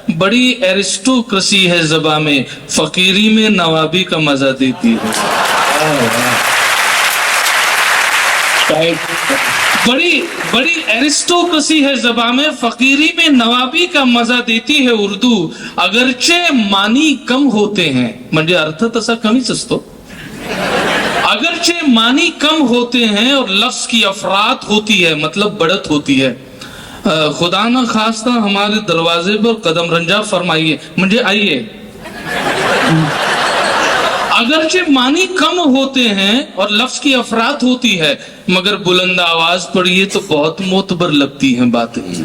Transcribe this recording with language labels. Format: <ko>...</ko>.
<hi>बड़ी एरिस्टोक्रेसी है ज़बां में, फकीरी में नवाबी का मजा देती है. बड़ी बड़ी एरिस्टोक्रेसी है ज़बां में, फकीरी में नवाबी का मजा देती है उर्दू. अगरचे मानी कम होते हैं,</hi> <mr>म्हणजे अर्थ तसा कमीच असतो.</mr> <hi>अगरचे मानी कम होते हैं और लफ्ज की अफरात होती है, मतलब बढ़त होती है. खुदा न खास्ता हमारे दरवाजे पर कदम रंजा फरमाइए,</hi> <mr>म्हणजे</mr> <hi>आइए. अगरचे मानी कम होते हैं और लफ्ज की अफरात होती है, मगर बुलंद आवाज पढ़िए तो बहुत मोतबर लगती है बातें.</hi>